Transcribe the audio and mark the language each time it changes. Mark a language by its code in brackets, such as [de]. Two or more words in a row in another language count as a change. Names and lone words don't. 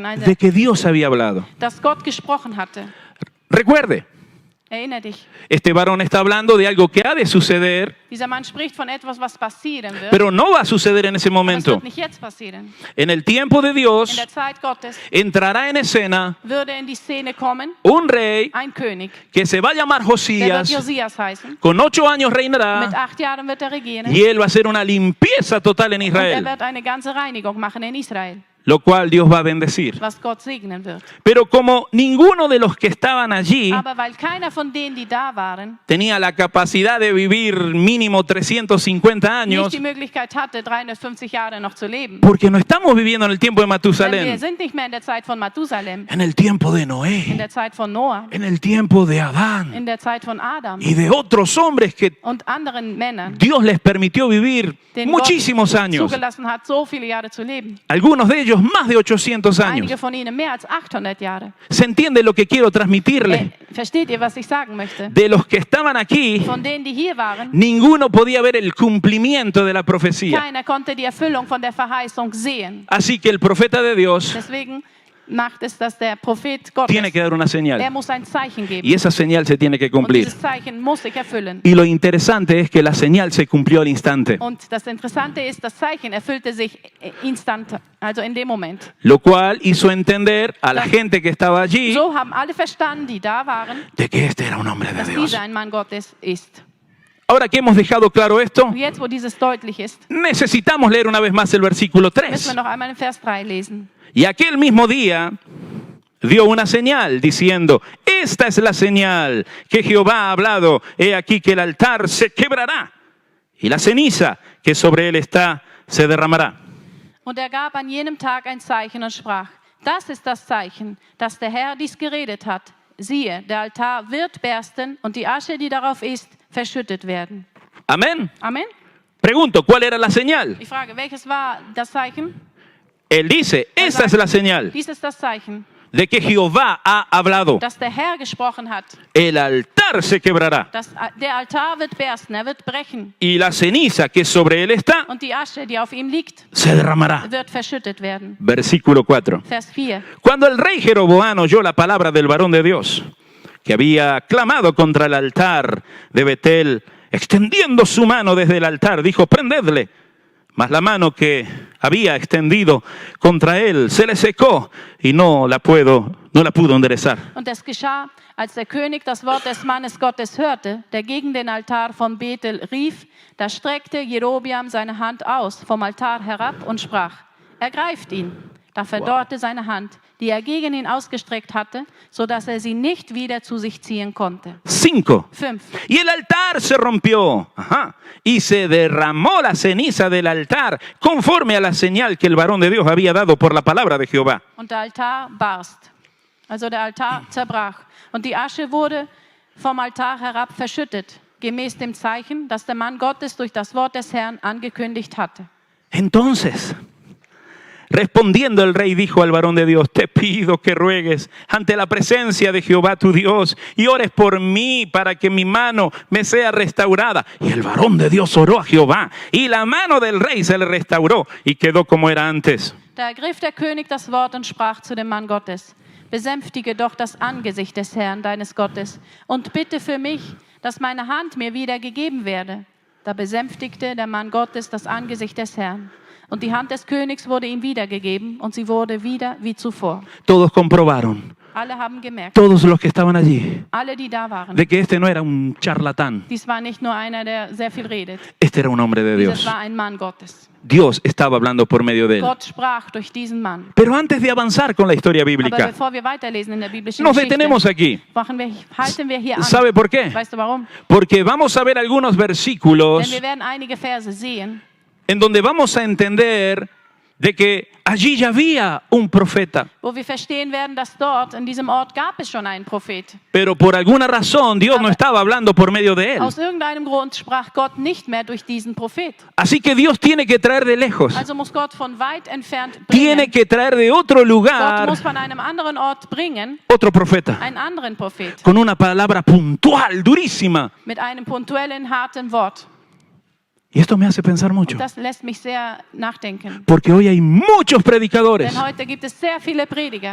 [es] de que Dios había hablado. [de] dass Gott gesprochen hatte. [es] Recuerde, [de] Erinner dich, [es] este varón está hablando de algo que ha de suceder, [de] dieser Mann spricht von etwas, was passieren wird. [es] pero no va a suceder en ese [de] Aber es [es] momento. [de] wird nicht jetzt passieren. [es] En el tiempo de [de] In [es] Dios [de] der Zeit Gottes [es] entrará en escena [de] würde in die Szene kommen [es] un rey [de] ein König, [es] que se va a llamar [de] der wird [es] Josías, [de] Josias heißen. [es] con 8 años [de] Mit [es] reinará [de] 8 Jahren wird er regieren. [es] y él va a hacer una limpieza total en [de] Und er [es] Israel, [de] wird eine ganze Reinigung machen in Israel, [es] lo cual Dios va a bendecir. [de] was Gott segnen wird. [es] Pero como ninguno de los que estaban allí [de] Aber weil keiner von denen, die da waren, [es] tenía la capacidad de vivir mínimo 350 [de] nicht [es] años, [de] die Möglichkeit hatte, 350 Jahre noch zu leben. [es] porque no estamos viviendo en el tiempo de [de] Denn wir [es] Matusalén, [de] sind nicht mehr in der Zeit von Mathusalem, [es] en el tiempo de [de] in [es] Noé, [de] der Zeit von Noah, [es] en el tiempo de Adán [de] in der Zeit von Adam [es] y de otros hombres que [de] und anderen Männern, [es] Dios les permitió vivir [de] denen Gott [es] muchísimos años, [de] zugelassen hat, so viele Jahre zu leben. [es] algunos de ellos más de 800 años. [de] Einige von ihnen mehr als 800 Jahre. [es] ¿Se entiende lo que quiero transmitirle? [de] Versteht ihr, was ich sagen möchte? [es] De los que estaban aquí, [de] Von denen, die hier waren, [es] ninguno podía ver el cumplimiento de la profecía. [de] keiner konnte die Erfüllung von der Verheißung sehen. [es] Así que el profeta de Dios [de] Deswegen macht es, dass der Prophet Gottes, [es] tiene que dar una señal. [de] muss ein Zeichen geben. [es] Y esa señal se tiene que [de] Und [es] cumplir. [de] dieses Zeichen muss sich erfüllen. [es] Y lo interesante es que la señal se cumplió al instante, [de] Und das Interessante ist, das Zeichen erfüllte sich instant, also in dem Moment. [es] lo cual hizo entender a la gente que estaba allí [de] So haben alle verstanden, die da waren, [es] de que este era un hombre de [de] dass [es] Dios. [de] dieser ein Mann Gottes ist. [es] Ahora que hemos dejado claro esto, [de] Und jetzt, wo dieses deutlich ist, [es] necesitamos leer una vez más el versículo [de] müssen [es] 3. [de] wir noch einmal in Vers 3 lesen. [es] Y aquel mismo día dio una señal diciendo, esta es la señal que Jehová ha hablado, he aquí que el altar se quebrará y la ceniza que sobre él está se derramará. [de] Und er gab an jenem Tag ein Zeichen und sprach, das ist das Zeichen, dass der Herr dies geredet hat. Siehe, der Altar wird bersten und die Asche, die darauf ist, verschüttet werden. [es] Amén. [de] Amen. [es] Pregunto, ¿cuál era la señal? [de] Ich frage, welches war das Zeichen? [es] Él dice, esa es la señal [de] Dies ist das Zeichen, [es] de que Jehová ha hablado. [de] dass der Herr gesprochen hat. [es] El altar se quebrará [de] Der Altar wird bersten, er wird brechen. [es] y la ceniza que sobre él está [de] Und die Asche, die auf ihm liegt, [es] se derramará. [de] wird verschüttet werden. [es] Versículo 4. [de] Vers 4. [es] Cuando el rey Jeroboam oyó la palabra del varón de Dios, que había clamado contra el altar de Betel, extendiendo su mano desde el altar, dijo, prendedle. Mas la mano que había extendido contra él se le secó y no la pudo enderezar. [de] Und es geschah, als der König das Wort des Mannes Gottes hörte, der gegen den Altar von Bethel rief, da streckte Jerobeam seine Hand aus vom Altar herab und sprach, ergreift ihn. Da verdorrte seine Hand, die er gegen ihn ausgestreckt hatte, sodass er sie nicht wieder zu sich ziehen konnte. [es] 5. [de] 5. [es] Y el altar se rompió, y se derramó la ceniza del altar, conforme a la señal que el varón de Dios había dado por la palabra de Jehová. [de] Und der Altar barst. Also der Altar zerbrach. Und die Asche wurde vom Altar herab verschüttet, gemäß dem Zeichen, das der Mann Gottes durch das Wort des Herrn angekündigt hatte. [es] Entonces, respondiendo el rey dijo al varón de Dios, te pido que ruegues ante la presencia de Jehová tu Dios y ores por mí para que mi mano me sea restaurada. Y el varón de Dios oró a Jehová y la mano del rey se le restauró y quedó como era antes. [de] Da ergriff der König das Wort und sprach zu dem Mann Gottes, besänftige doch das Angesicht des Herrn, deines Gottes, und bitte für mich, dass meine Hand mir wieder gegeben werde. Da besänftigte der Mann Gottes das Angesicht des Herrn. Und die Hand des Königs wurde ihm wiedergegeben und sie wurde wieder wie zuvor. [es] Todos comprobaron, [de] Alle haben gemerkt, [es] todos los que estaban allí, [de] alle, die da waren, [es] de que este no era un charlatán, [de] dies war nicht nur einer, der sehr viel redet. [es] este era un hombre de [de] Dieses [es] Dios. [de] war ein Mann Gottes. [es] Dios estaba hablando por medio de él. [de] Gott sprach durch diesen Mann. [es] Pero antes de avanzar con la historia [de] Aber [es] bíblica, [de] bevor wir weiterlesen in der biblischen [es] nos detenemos [de] Geschichte, [es] aquí. [de] halten wir hier an. [es] ¿Sabe por qué? [de] Weißt du warum? [es] Porque vamos a ver algunos [de] Denn [es] versículos [de] wir werden einige Verse sehen, [es] en donde vamos a entender de que allí ya había un profeta, [de] wo wir verstehen werden, dass dort, in diesem Ort, gab es schon einen Prophet. [es] pero por alguna razón Dios no estaba hablando por medio de él. [de] Aus irgendeinem Grund sprach Gott nicht mehr durch diesen Prophet. [es] Así que Dios tiene que traer de lejos, [de] Also muss Gott von weit entfernt [es] tiene [de] bringen. [es] que traer de otro [de] Gott [es] lugar [de] muss von einem anderen Ort bringen, [es] otro profeta, [de] einen anderen Prophet, [es] con una palabra puntual, durísima. [de] mit einem punktuellen, harten Wort. [es] Y esto me hace pensar mucho, [de] Das lässt mich sehr nachdenken. [es] porque hoy hay muchos predicadores [de] Denn heute gibt es sehr viele Prediger,